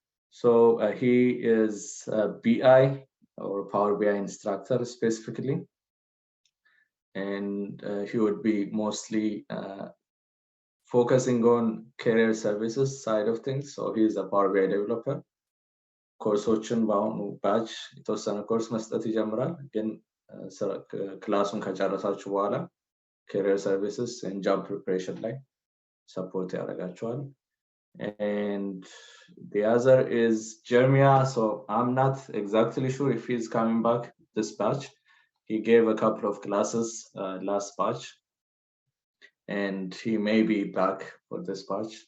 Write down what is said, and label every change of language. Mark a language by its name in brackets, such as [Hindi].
[English] So he is a BI or Power BI instructor specifically. And he would be mostly focusing on career services side of things. So he's a Power BI developer. [Amharic] ኮርሶችን በአሁኑ ባች የተወሰነ ኮርስ መስጠት ይጀምራል። ግን ክላሱን ከጨረሳችሁ በኋላ [English] career services and job preparation [Amharic] ላይ support ያደርጋቸዋል። [English] And the other is Jeremiah. So I'm not exactly sure if he's coming back this batch. He gave a couple of classes last batch, and he may be back for this batch.